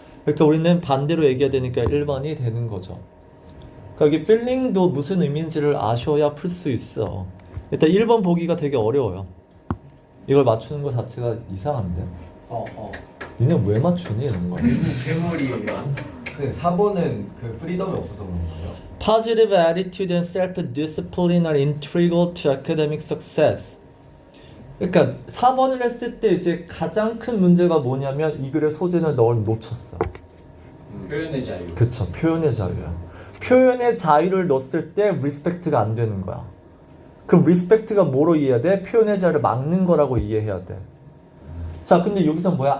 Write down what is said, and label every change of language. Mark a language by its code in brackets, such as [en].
[ko] 그러니까 우리는 반대로 얘기해야 되니까 1번이 되는 거죠. 그러니까 여기 필링도 무슨 의미인지를 아셔야 풀 수 있어. 일단 1번 보기가 되게 어려워요. 이걸 맞추는 거 자체가 이상한데. 니네 왜 맞추니? 이런 거. 괴물이에요. 그 4번은 그 프리덤이 없어서 그런 거예요. [en] Positive attitude and self-discipline are integral to academic success. [ko] 그러니까 4번을 했을 때 이제 가장 큰 문제가 뭐냐면 이 글의 소재는 널 놓쳤어. 표현의 자유. 그쵸. 표현의 자유야. 표현의 자유를 넣었을 때 리스펙트가 안 되는 거야. 그럼 리스펙트가 뭐로 이해해야 돼? 표현의 자유를 막는 거라고 이해해야 돼. 자, 근데 여기서 뭐야?